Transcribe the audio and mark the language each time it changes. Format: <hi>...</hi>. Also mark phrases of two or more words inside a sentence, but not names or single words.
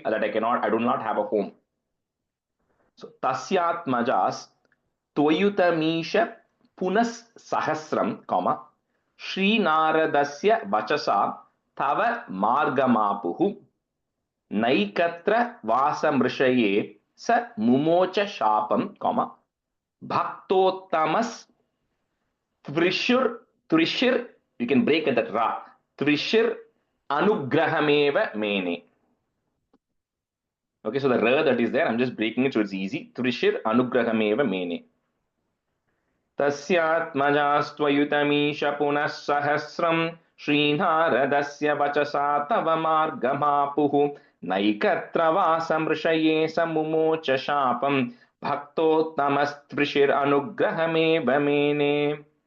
<en>That I do not have a home. So</en> <sa>तस्यात्मजस् त्वयुतमीश पुनस् सहस्रं श्री नारदस्य वचसा तव मार्गमापुः नैकत्र वासमृषये स मुमोच शापं भक्तोत्तमस् त्रिशिर,</sa> <en>you can break at that ra.</en> <sa>त्रिशिर अनुग्रहमेव मेने.</sa> <en>Okay, so the ra that is there, I'm just breaking it so it's easy.</en> <sa>त्रिशिर अनुग्रहमेव मेने तस्यात्मजस्त्वयुतमीश पुनस् सहस्रं श्रीनारदस्य वचसा तव मार्गमापुः नैकत्र वासमृषये स मुमोच शापं भक्तोत्तमस् त्रिशिर अनुग्रहमेव मेने.</sa>